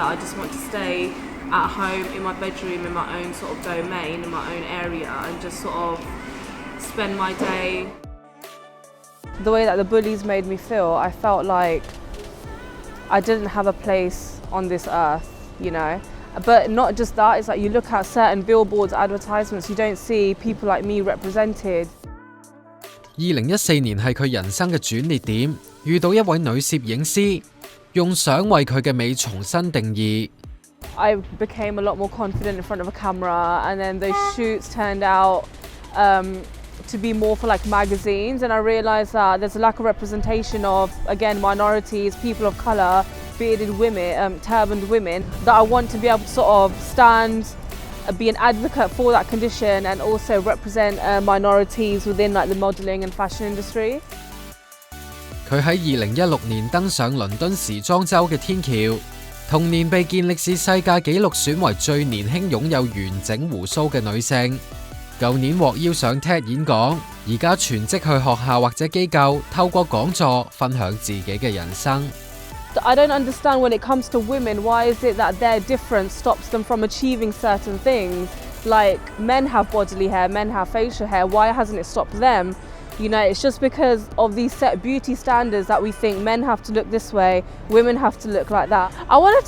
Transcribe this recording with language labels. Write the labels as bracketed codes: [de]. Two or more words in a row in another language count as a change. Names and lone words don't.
[en] I just want to stay at home in my bedroom, in my own sort of domain, in my own area, and just sort of spend my day. The way that the bullies made me feel, I felt like I didn't have a place on this earth, you know. But not just that, it's like you look at certain billboards, advertisements, you don't see people like me represented. [yue] 2014 年係佢人生嘅轉捩點，遇到一位女攝影師，用相為佢嘅美重新定義。 [en] I became a lot more confident in front of a camera, and then those shoots turned out to be more for like magazines, and I realised that there's a lack of representation of, again, minorities, people of colour, bearded women, turbaned women, that I want to be able to sort of stand, be an advocate for that condition and also represent minorities within like the modelling and fashion industry. [yue] 佢喺2016年登上倫敦時裝週嘅天橋，同年被健力士世界紀錄選為最年輕擁有完整胡鬚嘅女性。舊年獲邀上 TED 演講，而家全職去學校或者機構透過講座分享自己嘅人生。 [en] I don't understand when it comes to women, why is it that their difference stops them from achieving certain things? Like men have bodily hair, men have facial hair, why hasn't it stopped them? You know, it's just because of these set beauty standards that we think men have to look this way, women have to look like that.